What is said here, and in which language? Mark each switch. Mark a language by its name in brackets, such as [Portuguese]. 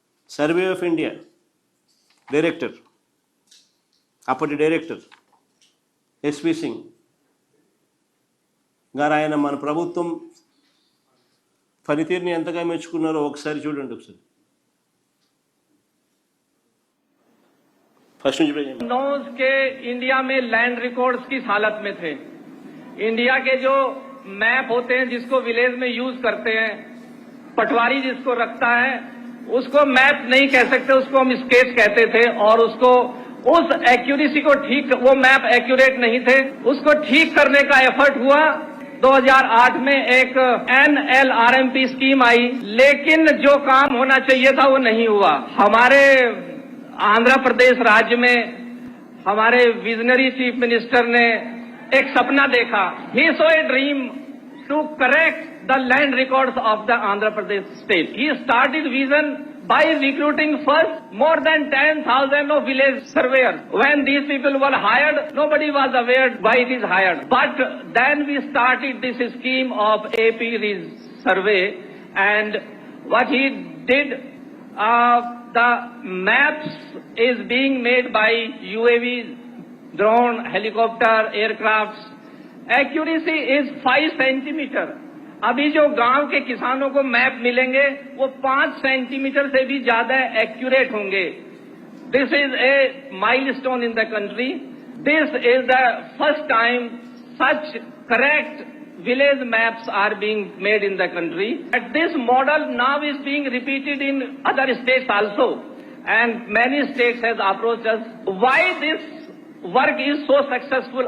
[Telugu] Survey of India director, అప్పటి director SV Singh గారు, ఆయన మన ప్రభుత్వం పనితీరుని ఎంతగా మెచ్చుకున్నారో ఒకసారి చూడండి. ఒకసారి [English] first [Hindi] नोज के इंडिया में लैंड रिकॉर्ड्स किस हालत में थे। इंडिया के जो मैप होते हैं जिसको विलेज में यूज करते हैं, पटवारी जिसको रखता है उसको मैप नहीं कह सकते, उसको हम स्केच कहते थे। और उसको उस एक्यूरेसी को ठीक, वो मैप एक्यूरेट नहीं थे, उसको ठीक करने का एफर्ट हुआ। 2008 में एक NLRMP स्कीम आई, लेकिन जो काम होना चाहिए था वो नहीं हुआ। हमारे आंध्र प्रदेश राज्य में हमारे विजनरी चीफ मिनिस्टर ने एक सपना देखा। [English] He saw a dream to correct the land records of the Andhra Pradesh state. He started vision by recruiting first more than 10,000 of village surveyors. When these people were hired, nobody was aware why it is hired. But then we started this scheme of AP survey, and what he did, the maps is being made by UAV, drone, helicopter, aircrafts. Accuracy is 5 centimetre. [Hindi] अभी जो गांव के किसानों को map मिलेंगे वो 5 centimetre से भी ज्यादा एक्यूरेट होंगे। [English] This is a milestone in the country. This is the first time such correct village maps are being made in the country. And this model now is being repeated in other states also. And many states has approached us. Why this work is so successful?